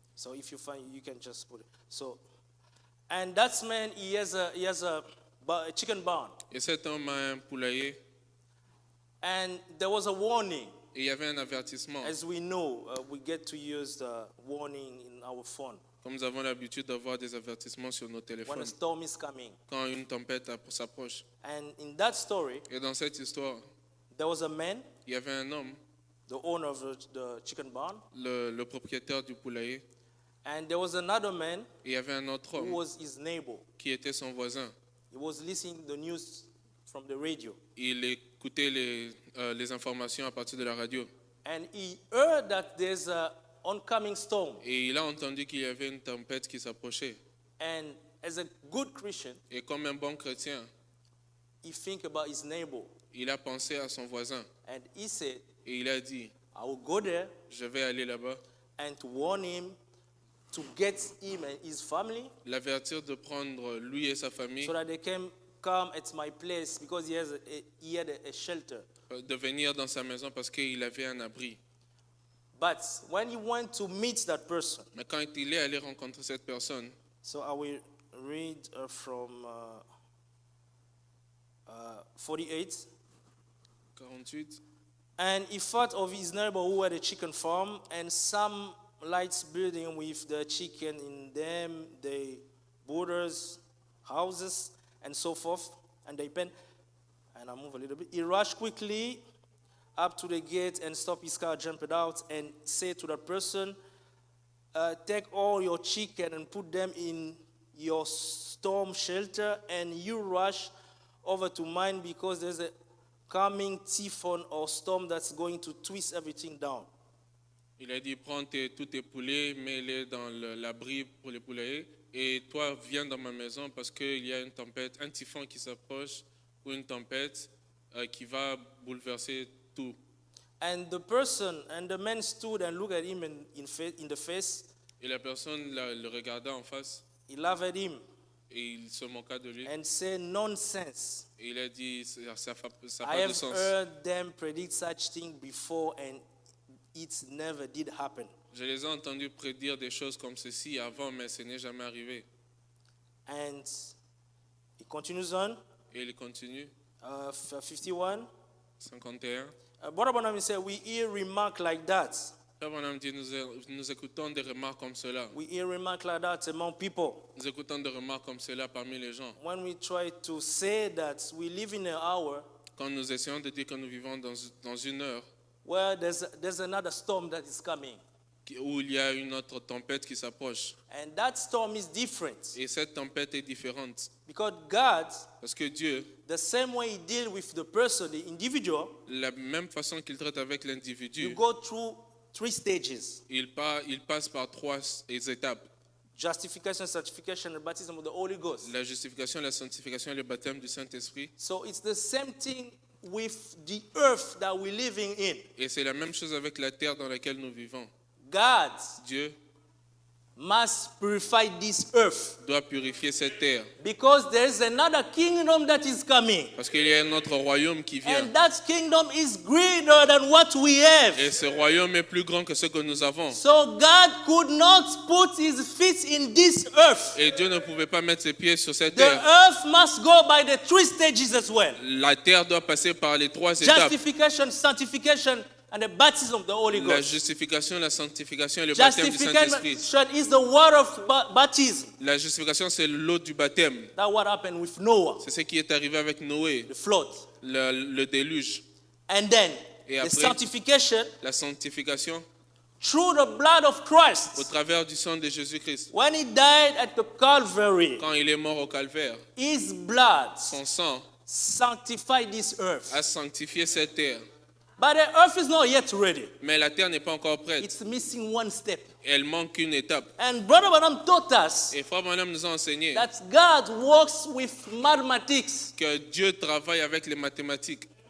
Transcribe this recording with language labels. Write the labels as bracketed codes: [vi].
[en] So if you find, you can just put it. So, and that man, he has a chicken barn, [fr] Et cet homme a un poulailler. [en] and there was a warning. [fr] Et il y avait un avertissement. [en] As we know, we get to use the warning in our phone [fr] Comme nous avons l'habitude d'avoir des avertissements sur nos [en] when [fr] téléphones [en] a storm is coming. [fr] quand une tempête s'approche. [en] And in that story, [fr] Et dans cette histoire, [en] there was a man, [fr] il y avait un homme, [en] the owner of the chicken barn, [fr] le propriétaire du poulailler. [en] and there was another man [fr] Et il y avait un autre [en] who [fr] homme [en] was his neighbor. [fr] qui était son voisin. [en] He was listening to the news from the radio, [fr] Il écoutait les informations à partir de la radio. [en] and he heard that there's a oncoming storm. [fr] Et il a entendu qu'il y avait une tempête qui s'approchait. [en] And as a good Christian, [fr] Et comme un bon chrétien, [en] he think about his neighbor, [fr] il a pensé à son voisin. [en] and he said, [fr] Et il a dit, [en] I will go there [fr] je vais aller là-bas [en] and to warn him to get him and his family [fr] l'avertir de prendre lui et sa famille, [en] so that they can come at my place because he had a shelter. [fr] de venir dans sa maison parce qu'il avait un abri. [en] But when he went to meet that person, [fr] Mais quand il est allé rencontrer cette personne, [en] so I will read from 48. [fr] 48, [en] And he thought of his neighbor who had a chicken farm and some lights building with the chicken in them, the borders, houses, and so forth. And they pen. And I move a little bit. He rushed quickly up to the gate and stopped his car, jumped out, and said to that person, take all your chicken and put them in your storm shelter, and you rush over to mine because there's a coming typhoon or storm that's going to twist everything down. [fr] il a dit, prends tous tes poulets, mets-les dans l'abri pour les poulets, et toi, viens dans ma maison parce qu'il y a une tempête, un typhon qui s'approche, ou une tempête qui va bouleverser tout. [en] And the person and the man stood and looked at him in the face. [fr] Et la personne le regarda en face, [en] He laughed at him [fr] et il se moqua de lui. [en] and said, nonsense. [fr] Et il a dit, ça n'a [en] I [fr] pas de [en] have [fr] sens. [en] heard them predict such thing before and it never did happen. [fr] Je les ai entendus prédire des choses comme ceci avant, mais ce n'est jamais arrivé. [en] And he continues on, [fr] Et il continue, [en] 51. [fr] 51. [en] Brother Bonham said, we hear remark like that. [fr] Père Branham dit, nous écoutons des remarques comme cela. [en] We hear remark like that among people. [fr] Nous écoutons des remarques comme cela parmi les gens. [en] When we try to say that we live in an hour [fr] Quand nous essayons de dire que nous vivons dans une heure [en] where there's another storm that is coming. [fr] où il y a une autre tempête qui s'approche. [en] And that storm is different. [fr] Et cette tempête est différente. [en] Because God, [fr] Parce que Dieu, [en] the same way he deals with the person, the individual, [fr] la même façon qu'il traite avec [en] you [fr] l'individu, [en] go through 3 stages. [fr] il passe par 3 étapes. [en] Justification, sanctification, and baptism of the Holy Ghost. [fr] La justification, la sanctification et le baptême du Saint-Esprit. [en] So it's the same thing with the earth that we're living in. [fr] Et c'est la même chose avec la terre dans laquelle nous vivons. [en] God [fr] Dieu [en] must purify this earth [fr] doit purifier cette terre. [en] because there is another kingdom that is coming. [fr] Parce qu'il y a un autre royaume qui vient. [en] And that kingdom is greater than what we have. [fr] Et ce royaume est plus grand que ce que nous avons. [en] So God could not put his feet in this earth. [fr] Et Dieu ne pouvait pas mettre ses pieds sur cette [en] The [fr] terre. [en] earth must go by the 3 stages as well. [fr] La terre doit passer par les 3 étapes. [en] Justification, sanctification, and the baptism of the Holy [fr] La [en] Ghost. [fr] justification, la sanctification et le baptême du Saint-Esprit. [en] Justification is the water of baptism. [fr] La justification, c'est l'eau du baptême. [en] That's what happened with Noah, [fr] C'est ce qui est arrivé avec Noé, [en] the flood. [fr] le déluge. [en] And then [fr] Et [en] the [fr] après? [en] sanctification [fr] La sanctification [en] through the blood of [fr] au [en] Christ. [fr] travers du sang de Jésus-Christ. [en] When he died at the Calvary, [fr] Quand il est mort au calvaire, [en] his blood [fr] son sang [en] sanctified this earth. [fr] a sanctifié cette terre. [en] But the earth is not yet ready. [fr] Mais la terre n'est pas encore prête. [en] It's missing one step. [fr] Elle manque une étape. [en] And Brother Branham taught us [fr] Et Frère Branham nous a enseigné [en] that God works with mathematics. [fr] que Dieu travaille avec les mathématiques.